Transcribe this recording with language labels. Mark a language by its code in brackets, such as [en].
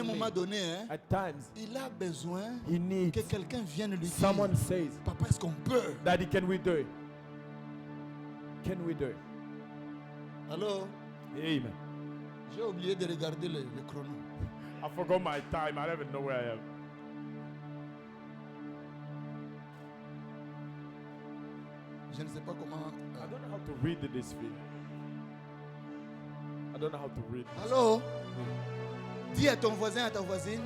[en] and me. [fr] moment donné, hein, [en] At times, [fr] il a besoin [en] he needs [fr] que quelqu'un vienne lui dire, [en] someone says, [fr] papa, est-ce qu'on peut? [en] Daddy, can we do it? Can we do it? [fr] Alors, Amen. j'ai oublié de regarder le chrono. [en] I forgot my time. I don't even know where I am. [fr] Je ne sais pas comment. [en] I don't know how to read this video. I don't know how to read. [fr] Alors, dis à ton voisin, à ta voisine,